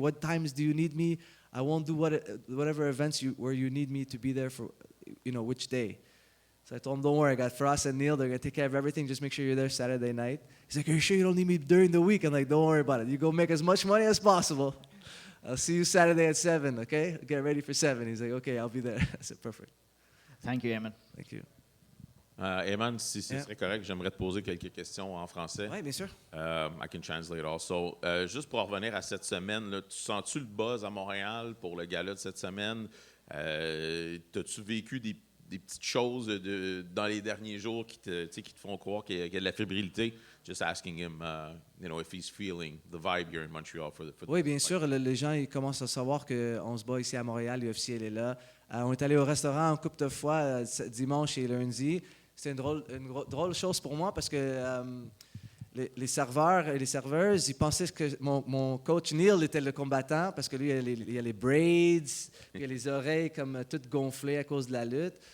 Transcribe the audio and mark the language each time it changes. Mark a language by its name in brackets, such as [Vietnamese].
[English] What times do you need me? I won't do whatever events where you need me to be there for, you know, which day. So I told him, don't worry, I got Frost and Neil. They're going to take care of everything. Just make sure you're there Saturday night. He's like, are you sure you don't need me during the week? I'm like, don't worry about it. You go make as much money as possible. I'll see you Saturday at 7, okay? Get ready for 7. He's like, okay, I'll be there. I said, perfect. Thank you, Aiemann. Thank you. [French] Aiemann, si ce [English] Yeah. [French] serait correct, j'aimerais te poser quelques questions en français. Oui, bien sûr. [English] I can translate also. [French] Juste pour revenir à cette semaine, là, tu sens-tu le buzz à Montréal pour le gala de cette semaine? T'as-tu vécu des petites choses dans les derniers jours qui te font croire qu'il y a de la fébrilité? [English] Just asking him, you know, if he's feeling the vibe here in Montreal for the [French] Oui, bien sûr. Les gens ils commencent à savoir qu'on se bat ici à Montréal. L'UFC, elle est là. On est allé au restaurant un couple de fois dimanche et lundi. C'était une drôle chose pour moi parce que les serveurs et les serveuses, ils pensaient que mon coach Neil était le combattant parce que lui, il y a les braids, puis il y a les oreilles comme toutes gonflées à cause de la lutte.